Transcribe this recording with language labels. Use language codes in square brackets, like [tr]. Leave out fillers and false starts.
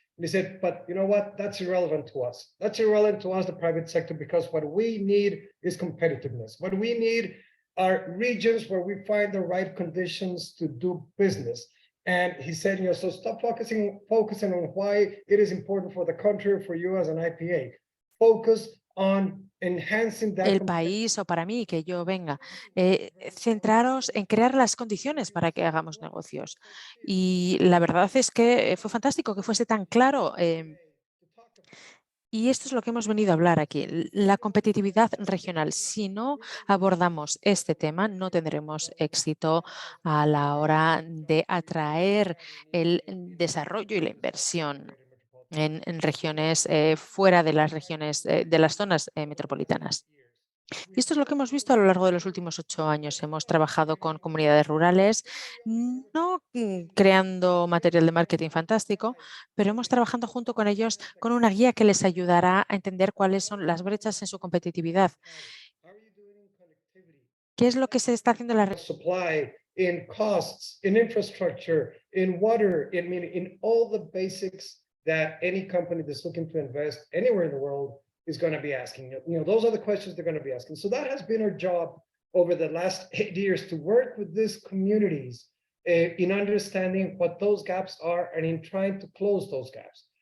[en] And he said, but you know what? That's irrelevant to us. That's irrelevant to us, the private sector, because what we need is competitiveness. What we need are regions where we find the right conditions to do business. And he said, so stop focusing on why it is important for the country, for you as an IPA. Focus on enhancing that. [es] El país o para mí que yo venga, centraros en crear las condiciones para que hagamos negocios. Y la verdad es que fue fantástico que fuese tan claro. Y esto es lo que hemos venido a hablar aquí, la competitividad regional. Si no abordamos este tema, no tendremos éxito a la hora de atraer el desarrollo y la inversión en regiones fuera de las regiones, de las zonas metropolitanas. Y esto es lo que hemos visto a lo largo de los últimos 8 años. Hemos trabajado con comunidades rurales, no creando material de marketing fantástico, pero hemos trabajado junto con ellos con una guía que les ayudará a entender cuáles son las brechas en su competitividad. ¿Qué es lo que se está haciendo en la [en] supply, in costs, in infrastructure, in water, in all the basics that any company that's looking to invest anywhere in the world is going to be asking. Those are the questions they're going to be asking. So that has been our job over the last 8 years, to work with these communities in understanding what those gaps are and in trying to close those gaps.